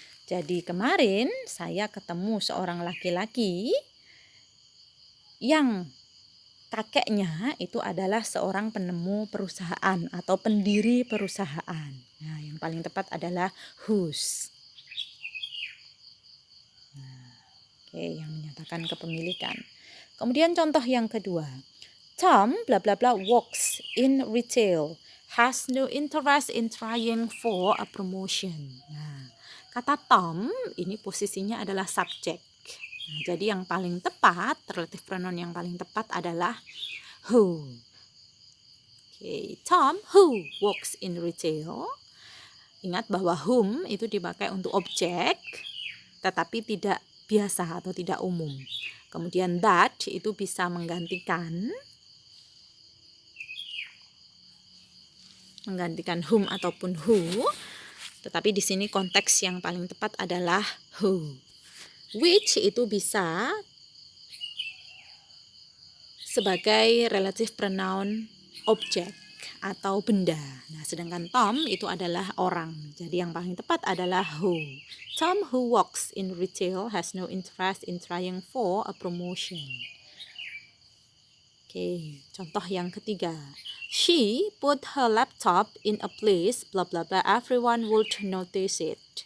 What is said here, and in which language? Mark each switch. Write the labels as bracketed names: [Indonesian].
[Indonesian] Jadi kemarin saya ketemu seorang laki-laki yang kakeknya itu adalah seorang penemu perusahaan atau pendiri perusahaan. Nah, yang paling tepat adalah whose. Nah, yang menyatakan kepemilikan. Kemudian contoh yang kedua. [English] Tom bla bla bla works in retail, has no interest in trying for a promotion. [Indonesian] Nah, kata Tom ini posisinya adalah subjek. Nah, jadi yang paling tepat, relative pronoun yang paling tepat adalah who. [English] Tom who works in retail. [Indonesian] Ingat bahwa whom itu dipakai untuk objek, tetapi tidak biasa atau tidak umum. Kemudian that itu bisa menggantikan whom ataupun who, tetapi di sini konteks yang paling tepat adalah who. Which itu bisa sebagai relative pronoun objek atau benda. Nah, sedangkan Tom itu adalah orang. Jadi yang paling tepat adalah who. [English] Tom who works in retail has no interest in trying for a promotion. [Indonesian] Oke, contoh yang ketiga. [English] She put her laptop in a place blah blah blah, everyone would notice it.